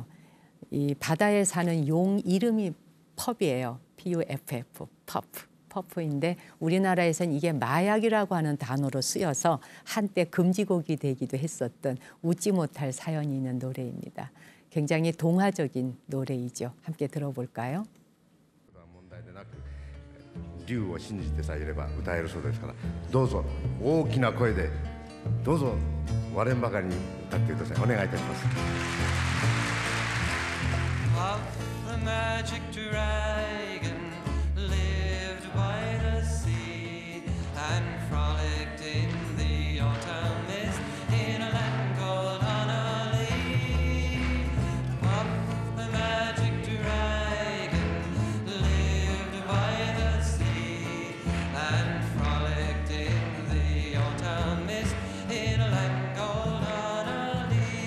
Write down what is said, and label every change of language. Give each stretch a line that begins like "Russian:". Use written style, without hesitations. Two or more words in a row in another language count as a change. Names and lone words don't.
Korean: 이 바다에 사는 용 이름이 펍이에요. PUFF, 퍼프인데 우리나라에서는 이게 마약이라고 하는 단어로 쓰여서 한때 금지곡이 되기도 했었던 웃지 못할 사연이 있는 노래입니다. 굉장히 동화적인 노래이죠. 함께 들어볼까요?
Japanese: 龍を信じてさえいれば歌えるそうですから、どうぞ大きな声でどうぞ割れんばかりに歌ってください。お願いいたします。
English: Puff the magic dragon lived by the sea and frolicked in the autumn mist in a land called Honolulu. Puff the magic dragon lived by the sea and frolicked in the autumn mist in a land called Honolulu.